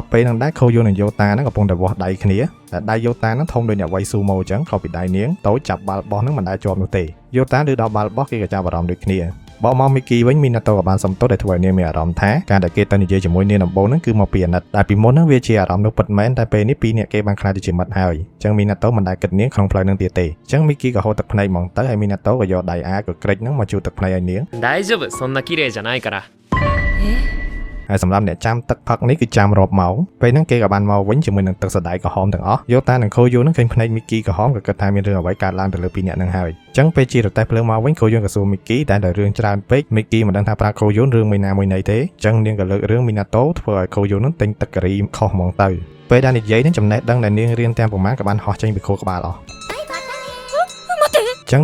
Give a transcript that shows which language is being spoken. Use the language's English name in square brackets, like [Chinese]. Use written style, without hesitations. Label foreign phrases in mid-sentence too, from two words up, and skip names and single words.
[Khmer] ពេលនឹងដែរខូយូននិងយូតានឹងកំពុងតែវាស់ដៃគ្នាតែដៃយូតានឹងធំដូចអ្នកវាយស៊ូម៉ូអញ្ចឹងខុសពីដៃនាងតូចចាប់បាល់បោះនឹងមិនដែលជាប់នោះទេយូតាឬដល់បាល់បោះគេក៏ចាប់អារម្មណ៍ដូចគ្នាបកមកមីគីវិញមីណាតូក៏បានសំទោសដែលធ្វើឲ្យនាងមានអារម្មណ៍ថាការដែលគេទៅនិយាយជាមួយនាងដំបូងហ្នឹងគឺមកពីអាណិតតែពីមុនហ្នឹងវាជាអារម្មណ៍នោះពិតមែនតែពេលនេះពីរនាក់គេបានខ្លាចទៅជាមិត្តហើយអញ្ចឹងមីណាតូមិនដែលគិតនាងក្នុងផ្លូវហ្នឹងទៀតទេអញ្ចឹងមីគីក៏ហូរទឹកភ្នែកហ្មងទៅហើយមីណាតូក៏យកដៃអាក៏ក្រិចហ្នឹងមកជូតទឹកភ្នែកឲ្យនាង [Japanese] 大丈夫そんな綺麗じゃないから [Khmer] ហើយសម្រាប់អ្នកចាំទឹកផឹកនេះគឺចាំរាប់ម៉ោងពេលហ្នឹងគេក៏បានមកវិញជាមួយនឹងទឹកសណ្តែកក្រហមទាំងអស់យោតានិងខូយូនហ្នឹងឃើញភ្នែកមីគីក្រហមក៏គិតថាមានរឿងអ្វីកើតឡើងទៅលើពីរនាក់ហ្នឹងហើយអញ្ចឹងពេលជារទេះភ្លើងមកវិញខូយូនក៏សួរមីគីតែរឿងច្រើនពេកមីគីមិនដឹងថាប្រាប់ខូយូនរឿងមួយណាមួយណីទេអញ្ចឹងនាងក៏លើករឿងមីណាតូធ្វើឲ្យខូយូនហ្នឹងទិញទឹកការីខុសហ្មងទៅពេលដែលនិយាយនេះចំណេះដឹងដែលនាងរៀនទាំងប្រមាណក៏បានហោះចេញពីខួរក្បាលអស់ចឹង